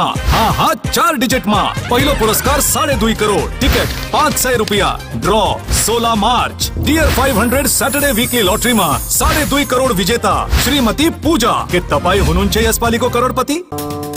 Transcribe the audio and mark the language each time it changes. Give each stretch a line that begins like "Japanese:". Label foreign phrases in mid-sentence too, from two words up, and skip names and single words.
Nepali: हाँ 4 डिजिट मा पहिलो पुरस्कार 2.5 करोड़, टिकट 500 रुपया। ड्रॉ 16 मार्च। डियर 500 सैटरडे वीकली लॉटरी मा 2.5 करोड़ विजेता श्रीमती पूजा के तपाई हुनुहुन्छ यसपालिको करोड़पति।